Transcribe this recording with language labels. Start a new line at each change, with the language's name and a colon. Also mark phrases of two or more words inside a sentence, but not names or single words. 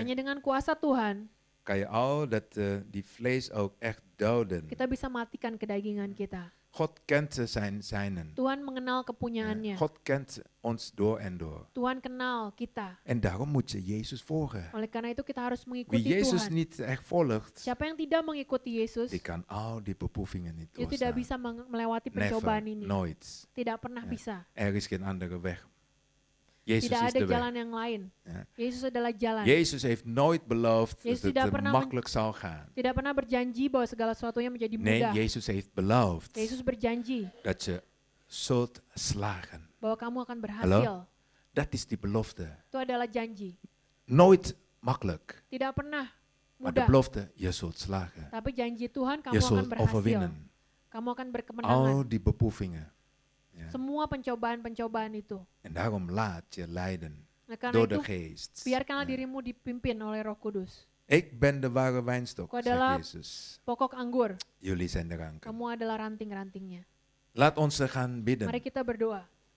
Indonesian: Hanya dengan kuasa Tuhan,
Dutch: kan je al die vlees ook echt doden.
Indonesian: kita bisa matikan kedagingan kita.
Dutch: God kent zijn zijnen.
Indonesian: Tuhan mengenal kepunyaannya.
Dutch: God kent ons door en door.
Indonesian: Tuhan kenal kita.
Dutch: En daarom moet je Jezus volgen.
Indonesian: Oleh karena itu kita harus
Dutch: Wie
Indonesian: mengikuti
Dutch: Jezus
Indonesian: Tuhan.
Dutch: niet echt volgt,
Indonesian: Siapa yang tidak mengikuti Yesus,
Dutch: die kan al die beproevingen niet
Indonesian: itu tidak
Dutch: doorstaan.
Indonesian: bisa melewati
Dutch: Never,
Indonesian: pencobaan ini.
Dutch: nooit.
Indonesian: Tidak pernah
Dutch: Ja.
Indonesian: bisa.
Dutch: Er is geen andere weg. Jezus
Indonesian: Tidak
Dutch: is
Indonesian: ada
Dutch: de weg.
Indonesian: jalan yang lain.
Dutch: Ja.
Indonesian: Yesus adalah jalan.
Dutch: Jezus heeft nooit beloofd
Indonesian: Jezus
Dutch: dat
Indonesian: tidak
Dutch: het
Indonesian: pernah
Dutch: makkelijk zal gaan.
Indonesian: Tidak pernah berjanji bahwa segala sesuatunya menjadi
Dutch: Nee,
Indonesian: mudah.
Dutch: Jezus heeft beloofd
Indonesian: Yesus berjanji
Dutch: dat je zult slagen.
Indonesian: bahwa kamu akan berhasil.
Dutch: Dat is die belofte.
Indonesian: Itu adalah janji.
Dutch: Nooit makkelijk.
Indonesian: Tidak pernah
Dutch: Maar de
Indonesian: mudah.
Dutch: belofte, je zult slagen.
Indonesian: Tapi janji Tuhan kamu
Dutch: Je
Indonesian: akan
Dutch: zult
Indonesian: berhasil.
Dutch: overwinnen.
Indonesian: Kamu akan berkemenangan.
Dutch: Al die beproevingen. Ja.
Indonesian: Semua pencobaan-pencobaan itu.
Dutch: En daarom laat je leiden
Indonesian: Nah, karena
Dutch: door de
Indonesian: itu
Dutch: geest.
Indonesian: biarkanlah dirimu dipimpin oleh Roh Kudus.
Dutch: Ik ben de ware wijnstok,
Indonesian: Kau
Dutch: zegt
Indonesian: adalah
Dutch: Jezus.
Indonesian: pokok anggur.
Dutch: Jullie zijn de ranken.
Indonesian: Kamu adalah ranting-rantingnya.
Dutch: Laat ons gaan bidden.
Indonesian: Mari kita berdoa.